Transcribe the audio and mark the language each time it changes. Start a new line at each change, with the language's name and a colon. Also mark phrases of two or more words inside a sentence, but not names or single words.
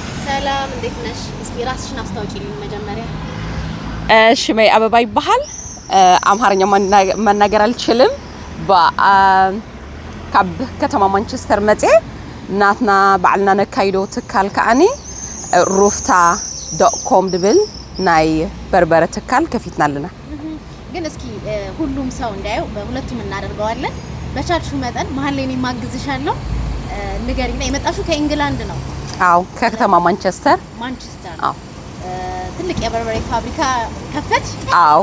Amharic: ሰላም እንዴት ነሽ? እስኪ ራስሽን አስተዋውቂልኝ መጀመሪያ። እሺ ማይ አበባ ይባላል። አምሃርኛ መናገር አልችልም።
Tigrinya: ካብ ከተማ ማንቸስተር መጤ ናትና ባዕልና ነካይዶ ትካል ከአኒ rufta.com ድብል ናይ በርበረ ትካል ከፊትና አለና።
Amharic: ግን እስኪ ሁሉም ሰው እንዳየው በሁለቱም እናደርገዋለን። በቻልሽው መጠን መሀል ላይ ማግዝሻለሁ። ንገሪና የመጣሽው ከእንግላንድ ነው? አዎ ከከተማ ማንቸስተር። አዎ ትልቅ የበርበሬ ፋብሪካ ከፈትሽ? አዎ